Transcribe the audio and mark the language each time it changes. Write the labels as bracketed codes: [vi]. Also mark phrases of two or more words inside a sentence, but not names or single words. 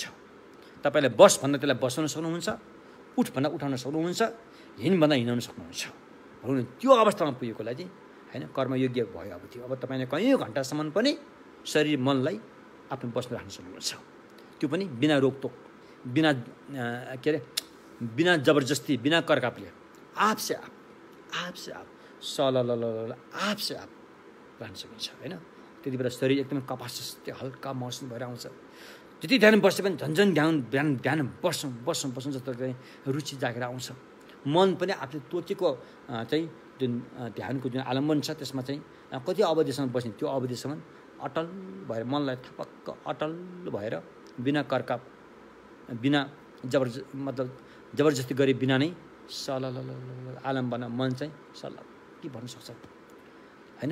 [ne] तपाईँले बस भन्दा त्यसलाई बसाउन सक्नुहुन्छ, उठ भन्दा उठाउन सक्नुहुन्छ, हिँड भन्दा हिँडाउन सक्नुहुन्छ। भनौँ त्यो अवस्थामा पुगेकोलाई चाहिँ होइन कर्मयोग्य भयो। अब त्यो अब तपाईँले कैयौँ घन्टासम्म पनि शरीर मनलाई आफ्नो बसमा राख्न सक्नुहुन्छ। त्यो पनि बिना रोकटोक, बिना बिना जबरजस्ती, बिना करकापले [hi] आप से आप आप से आप [ne] राख्न सकिन्छ होइन। त्यति बेला शरीर एकदमै कपास हल्का महसुस भएर आउँछ। जति ध्यान बस्यो भने झन्झन ध्यान बस्छौँ जस्तो चाहिँ रुचि जागेर आउँछ। मन पनि आफूले तोकेको चाहिँ जुन ध्यानको जुन आलम्बन छ त्यसमा चाहिँ कति अवधिसम्म बस्ने, त्यो अवधिसम्म अटल भएर मनलाई थपक्क अटल भएर बिना करकाप, बिना जबरजस्ती गरे बिना नै आलम्बन मन चाहिँ के भन्न सक्छ होइन।